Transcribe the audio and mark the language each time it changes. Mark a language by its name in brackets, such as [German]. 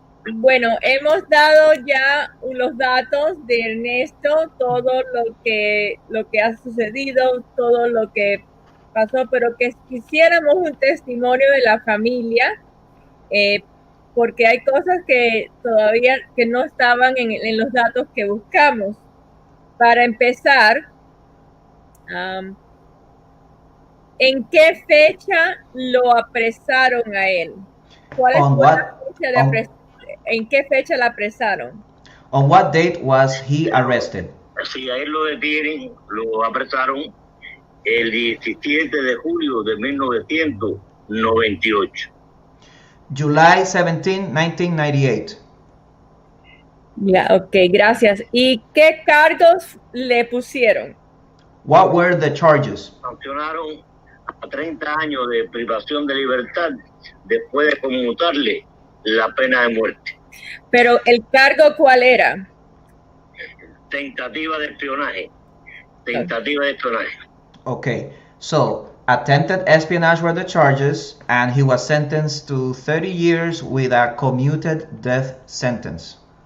[Spanish] Bueno, hemos dado ya los datos de Ernesto, todo lo que ha sucedido, todo lo que pasó, pero que quisiéramos un testimonio de la familia, porque hay cosas que todavía que no estaban en los datos que buscamos. Para empezar, ¿en qué fecha lo apresaron a él? ¿Cuál fue la fecha de apresaron? ¿En qué fecha la apresaron? [English] On what date was he arrested? [Spanish] Sí, a él lo detienen, lo apresaron el 17 de julio de 1998. [English] July 17, 1998. [Spanish] Ya, ok, gracias. ¿Y qué cargos le pusieron? [English] What were the charges? [Spanish] Sancionaron a 30 años de privación de libertad después de conmutarle la pena de muerte. Pero ¿el cargo cuál era? Tentativa de espionaje. Tentativa de espionaje. [English] Okay, so attempted espionage were the charges, and he was sentenced to 30 years with a commuted death sentence.